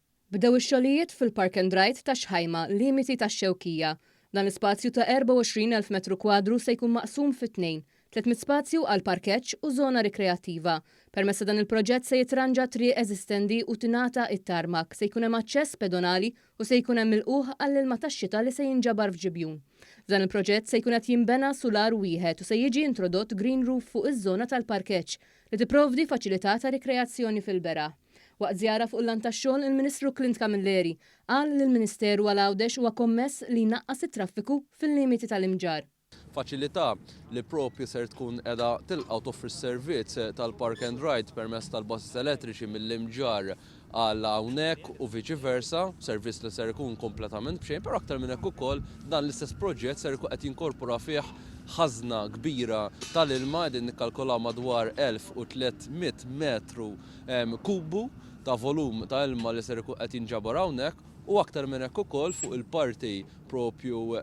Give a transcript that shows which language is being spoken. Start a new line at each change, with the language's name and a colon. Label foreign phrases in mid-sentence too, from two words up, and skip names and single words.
Maltese: Bdew ix-xogħlijiet fil-Park and Ride ta' Xħajma limiti tax-Xewkija. Dan l-ispazju ta' 24,000 metru kwadru se jkun maqsum fit-tnejn, 300 spazju għal parkeġġ u żona rikreattiva. Permezz dan il-proġett se jitranġa triq eżistendi u tingħata it-tarmak, se jkun hemm aċċess pedonali u se jkun hemm il-quħ għall-ilma tax-xita li se jinġabar f'Ġibjun. F'dan il-proġett se jkun qed jinbena sular wieħed u se jiġi introdott
English: green roof
Maltese: fuq iż-żona tal-parkeġġ li tipprovdi faċilità ta' rikreazzjoni fil-beraħ. Waqt żjara fuq l-lan tax-xogħol, il-Ministru Clint Camilleri qal li l-Ministeru għal Għawdex huwa kommess li jnaqqas it-traffiku fil-limiti tal-imġar. Faċilità li propju ser tkun qiegħda tilqa' toffri s-servizz tal-Park and Ride permezz tal-basis elettriċi mill-imġar għal hawnhekk u viċi versa, servizz li ser ikun kompletament b'xejn, però aktar minn hekk ukoll dan l-istess proġett ser ikun qed jinkorpora fih ħażna kbira tal-ilma qegħdin nikkalkulaw madwar 1300 metru kubu ta' volum ta' ilma li ser ikun qed jinġabar hawnhekk u aktar minn hekk ukoll fuq il-parti propju